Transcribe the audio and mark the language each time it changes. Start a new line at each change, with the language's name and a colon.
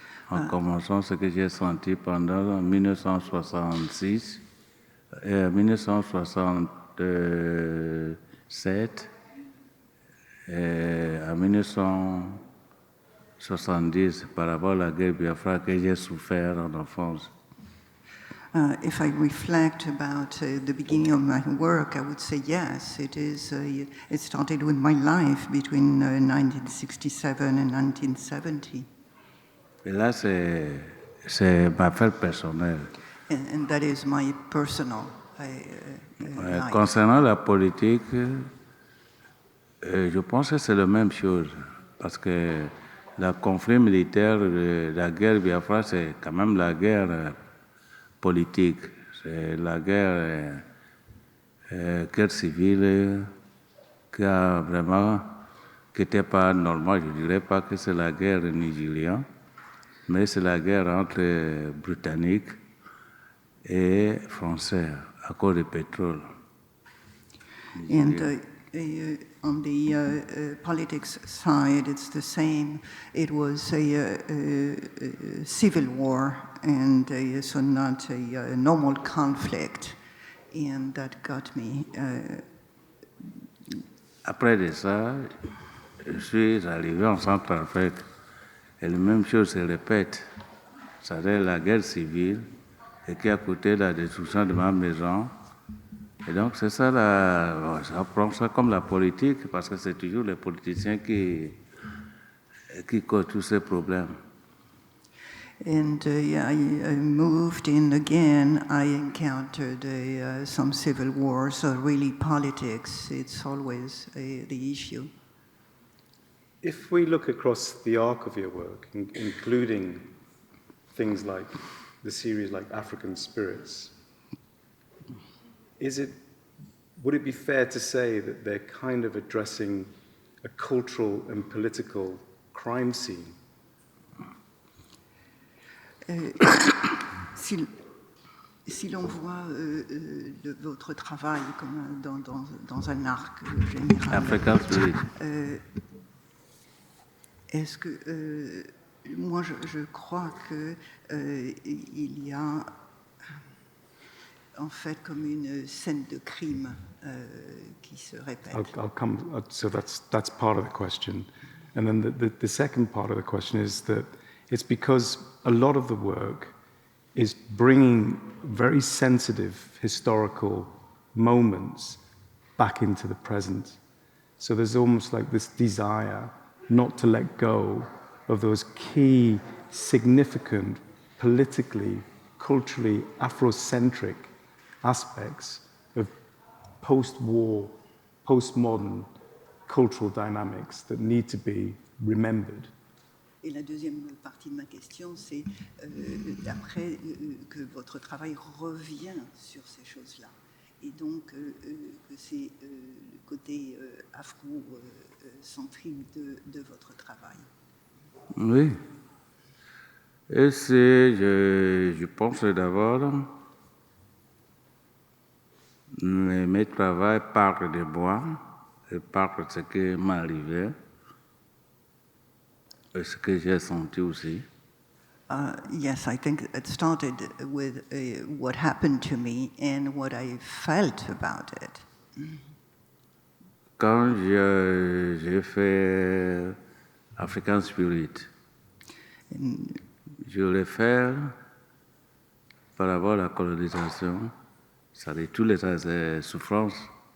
French: en commençant ce que j'ai senti pendant 1966 et 1967 et en 1970 par rapport à la guerre Biafra que j'ai souffert en enfance.
English: If I reflect about the beginning of my work, I would say yes, it is. It started with my life between 1967 and 1970.
French: Et là, c'est ma affaire personnelle.
English: And that is my personal life.
French: Concernant la politique, je pense que c'est la même chose. Parce que le conflit militaire, la guerre Biafra, c'est quand même la guerre politique. C'est la guerre civile qui a vraiment, qui n'était pas normale. Je ne dirais pas que c'est la guerre nigérienne, mais c'est la guerre entre Britanniques et Français à cause du pétrole.
English: And on the politics side, it's the same. It was a civil war, and so not a normal conflict, and that got me.
French: Après de ça, je suis arrivé en Centrafrique et la même chose se répète. C'est-à-dire la guerre civile et qui a coûté la destruction de ma maison. Et donc c'est ça, ça prend ça comme la politique parce que c'est toujours les politiciens qui causent tous ces problèmes.
English: And I moved in again. I encountered some civil wars. So really, politics. It's always the issue. If we look across the arc of your work, including things like the series like African Spirits, would it be fair to say that they're kind of addressing a cultural and political crime scene?
French: Si l'on voit votre travail comme dans un arc général,
English: African Spirits.
French: est-ce que moi je crois que il y a en fait comme une scène de crime qui se répète.
English: I'll come. So that's part of the question, and then the second part of the question is that it's because a lot of the work is bringing very sensitive historical moments back into the present. So there's almost like this desire not to let go of those key, significant, politically, culturally, Afrocentric aspects of post-war, postmodern cultural dynamics that need to be remembered.
French: Et la deuxième partie de ma question, c'est d'après que votre travail revient sur ces choses-là. Et donc, que c'est le côté afro-centrique de votre travail. Oui. Et je pense d'abord, mes travaux parlent de moi, et parlent de ce qui m'est arrivé, et ce que j'ai senti aussi.
English: Yes, I think it started with what happened to me and what I felt about it.
French: Quand j'ai fait African Spirits, je l'ai fait par rapport à la colonisation, c'est-à-dire toutes les souffrances